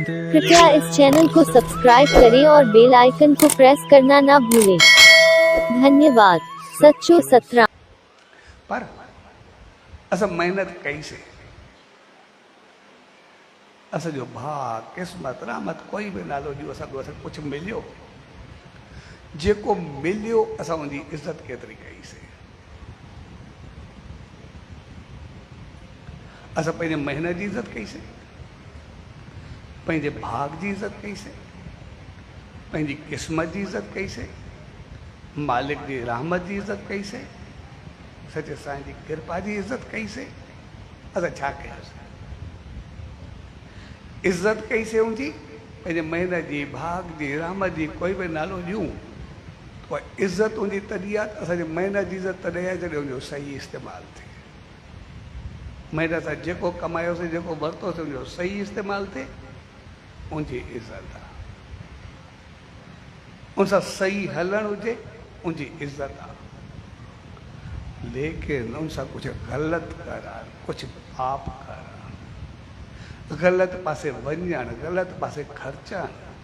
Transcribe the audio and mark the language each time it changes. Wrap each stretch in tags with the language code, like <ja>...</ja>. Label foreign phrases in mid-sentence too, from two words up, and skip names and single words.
<hi>कृपया इस चैनल को सब्सक्राइब करें और</hi> <en>bell icon</en> <hi>को प्रेस करना ना भूलें।</hi> <sd>धन्यवाद। सच्चो सतराम। पर असं मेहनत कई से असं जो भाग किस्मत रहमत कोई भी नालो जो असां कुछ मिलियो जेको मिलियो असां उनकी इज्जत केतरी कई से असां पंहिंजे मेहनत की इज्जत कई से पंहिंजे भाग की इज्जत कई से पंहिंजी किस्मत की इज्जत कई से मालिक की रहमत की इज्जत कई से सचे साईं की कृपा की इज्जत कई से असां छा कयोसीं इज्जत कई से उनकी पंहिंजे मेहनत की भाग की रहमत की कोई भी नालो ॾियूं तो इज्जत उनकी तॾहिं आहे असांजी मेहनत की इज्जत तॾहिं आहे जॾहिं उनजो सही इस्तेमालु थिए मेहनत सां जेको कमायोसीं जेको वरितोसीं उनजो सही इस्तेमालु थिए उनजी इज्जत आहे उन सां सही हलणु हुजे उनजी इज्जत आहे लेकिन उन सां कुझु ग़लति करणु कुझु पाप करणु ग़लति पासे वञणु ग़लति पासे ख़र्चणु</sd>